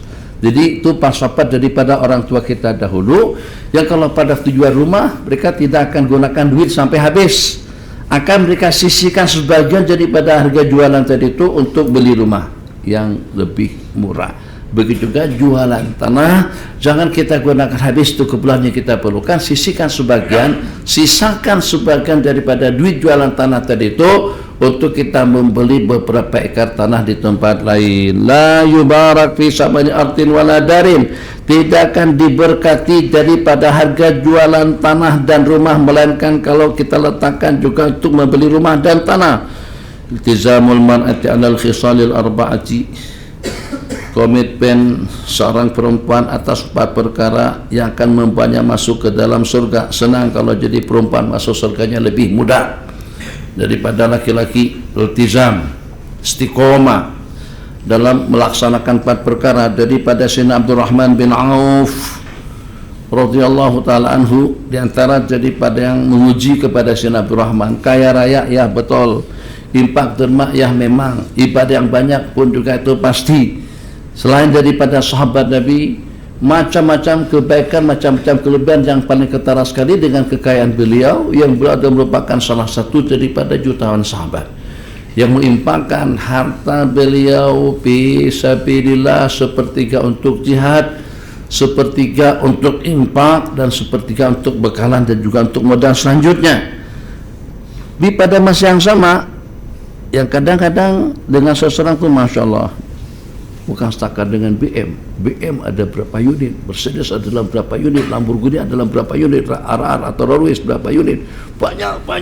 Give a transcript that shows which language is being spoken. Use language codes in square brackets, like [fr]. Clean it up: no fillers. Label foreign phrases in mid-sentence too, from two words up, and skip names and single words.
[ms] Jadi itu filsafat daripada orang tua kita dahulu, yang kalau pada tujuan rumah mereka tidak akan gunakan duit sampai habis, akan mereka sisihkan sebagian daripada harga jualan tadi itu untuk beli rumah yang lebih murah. Begitu juga jualan tanah, jangan kita gunakan habis untuk keperluan yang kita perlukan, sisihkan sebagian, sisakan sebagian daripada duit jualan tanah tadi itu untuk kita membeli beberapa ekar tanah di tempat lain. [ar] لا يبارك في ثمن أرض ولا دار, [ms] tidak akan diberkati daripada harga jualan tanah dan rumah melainkan kalau kita letakkan juga untuk membeli rumah dan tanah. [ar] التزام المرأة على الخصال الأربعة, [ms] komitmen seorang perempuan atas 4 perkara yang akan membawanya masuk ke dalam surga. Senang kalau jadi perempuan masuk surganya lebih mudah daripada laki-laki. Iltizam, istiqomah dalam melaksanakan 4 perkara daripada Sayyidina Abdurrahman bin Auf [ar] رضي الله تعالى عنه. [ms] Di antara daripada yang menguji kepada Sayyidina Abdurrahman, kaya raya ya betul, infak derma ya memang, ibadah yang banyak pun juga itu pasti. Selain daripada sahabat Nabi, macam-macam kebaikan, macam-macam kelebihan, yang paling ketara sekali dengan kekayaan beliau, yang beliau merupakan salah satu daripada jutaan sahabat yang menginfakkan harta beliau [ar] في سبيل الله, [ms] sepertiga untuk jihad, sepertiga untuk infak, dan sepertiga untuk bekalan dan juga untuk modal selanjutnya. Di pada masa yang sama, yang kadang-kadang dengan seseorang itu [ar] ما شاء الله, [ms] bukan setakat dengan BM ada berapa unit, Mercedes adalah berapa unit, Lamborghini adalah berapa unit, RR atau Rolls Royce berapa unit, banyak.